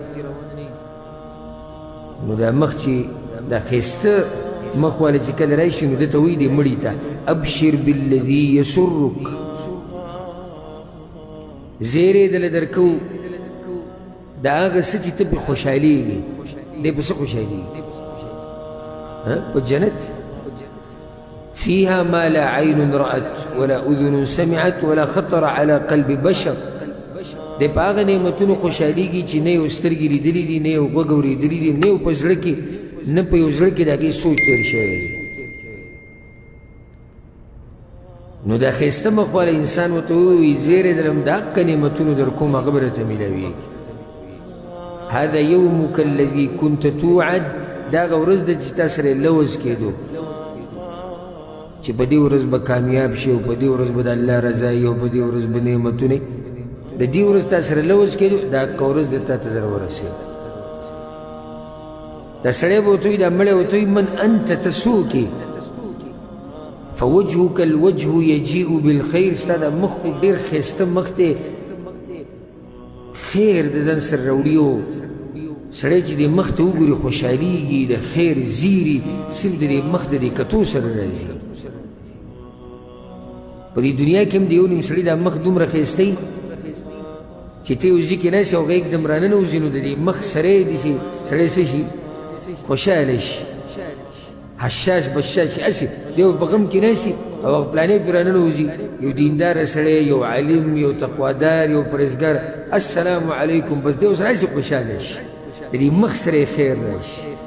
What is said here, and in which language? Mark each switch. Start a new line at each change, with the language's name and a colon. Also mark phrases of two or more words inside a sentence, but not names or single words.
Pashto: نو دا مخ چې دا ښایسته مخ والا چې کله راشي نو دته وایي دې مړي ته
Arabic: ابشر بالذي یسرک،
Pashto: زیری دله درکو دا هغه څه چې ته پرې خوشحالېږي. دی په څه خوشحالېږي؟ په جنت.
Arabic: فيها ما لا عين رأت ولا أذن سمعت ولا خطر على قلب بشر.
Pashto: دی په هغه نعمتونو خوشحالېږي چې نه یو سترګې لیدلي دي، نه یو غوږ اورېدلي دي، نه یو په زړه کې، نه په یو زړه کې د هغې سوچ تېر شوی دی. نو دا ښایسته مخواله انسان ورته ووایي زیری درم د حقه نعمتونو در کوم هغه به راته میلاویږي.
Arabic: هذا یومک الذي كنت توعد.
Pashto: دا هغه ورځ ده چې تا سره یې لوز کېدو چې په دې ورځ به کامیاب شي او په دې ورځ به د الله رضایي او په دې ورځ به نعمتونه، د دې ورځ تا سره لوز کېدو، دا حقه ورځ ده تا ته در ورسېد. دا سړی به ورته وایي، دا مړی ورته وایي
Arabic: من انت تسوکې فوجهك الوجه يجيء بالخير.
Pashto: ستا دا مخ ډېر ښایسته مخ دی خیر د ځان سره راوړي او سړی چې د مخ ته وګوري خوشحالېږي د خیر زیري صرف د دې مخ د دې کتو سره راځي په دې دنیا کې هم د یو نیم سړي دا مخ دومره ښایسته وي چې ته یو ځای کې ناست یې او هغه یکدم راننوځي نو د دې مخ سره یې داسې سړی څه شي خوشحاله شي حشاش بشاش چې هسې دی په غم کې ناست او هغه پلانې پرې راننوځي یو دینداره سړی یو عالم یو تقوادار یو پرهېزګار
Arabic: السلام علیکم
Pashto: بس دی اوس هسې خوشحاله شي د دې مخ سره یې خیر راشي